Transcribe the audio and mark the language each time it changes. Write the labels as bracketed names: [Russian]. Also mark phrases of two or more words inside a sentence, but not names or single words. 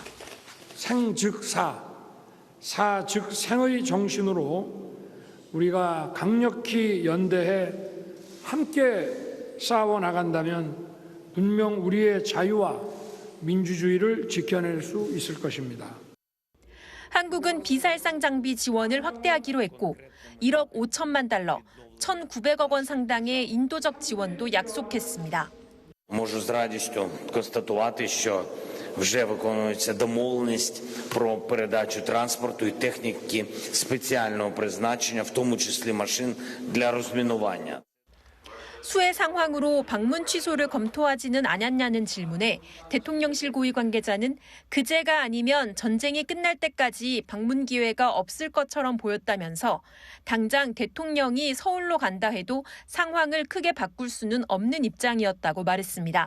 [Korean] 생 즉 사, 사 즉 생의 정신으로 우리가 강력히 연대해 함께 싸워 나간다면 분명 우리의 자유와 민주주의를 지켜낼 수 있을 것입니다. 한국은 비살상 장비 지원을 확대하기로 했고 1억 5천만 달러, 1,900억 원 상당의 인도적 지원도 약속했습니다. [Ukrainian] Можу з радістю констатувати, що вже виконується домовленість про передачу транспорту і техніки спеціального призначення, в тому числі машин для розмінування. [Korean] 수해 상황으로 방문 취소를 검토하지는 않았냐는 질문에 대통령실 고위 관계자는 그제가 아니면 전쟁이 끝날 때까지 방문 기회가 없을 것처럼 보였다면서 당장 대통령이 서울로 간다 해도 상황을 크게 바꿀 수는 없는 입장이었다고 말했습니다.